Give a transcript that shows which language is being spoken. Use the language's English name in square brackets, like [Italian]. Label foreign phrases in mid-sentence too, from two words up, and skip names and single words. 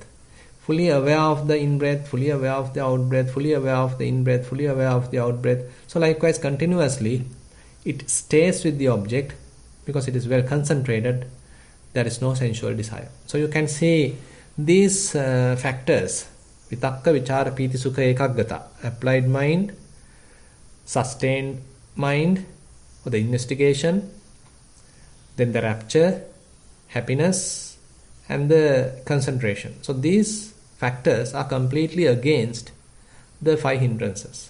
[English] Fully aware of the in-breath, fully aware of the out-breath, fully aware of the in-breath, fully aware of the out-breath. So likewise, continuously, it stays with the object because it is well concentrated. There is no sensual desire. So you can see these factors, [Pali] vitakka, vichara, piti, sukha, ekaggata, [English] applied mind, sustained mind, or the investigation, then the rapture, happiness, and the concentration. So these factors are completely against the 5 hindrances.